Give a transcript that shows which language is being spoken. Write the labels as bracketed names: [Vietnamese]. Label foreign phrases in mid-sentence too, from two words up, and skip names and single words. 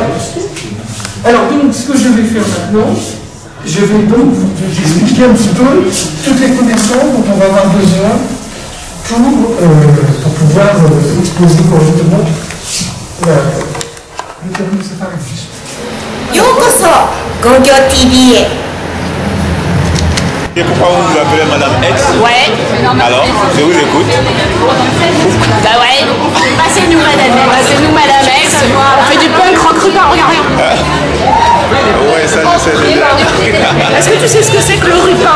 [French] Alors, donc, ce que je vais faire maintenant, je vais donc vous expliquer un petit peu toutes les connaissances dont on va avoir besoin pour pouvoir exposer correctement le terme séparatisme. [Japanese] ようこそゴーギョー TV へ。 [French] Et pourquoi vous vous appelez Madame X? Ouais. Alors, je vous écoute. Bah ouais. Bah c'est nous Madame X. Bah c'est nous Madame X. On fait du [English] punk rock [French] ruban, regarde. Ouais, ça je sais déjà. Est-ce que tu sais ce que c'est que le ruban?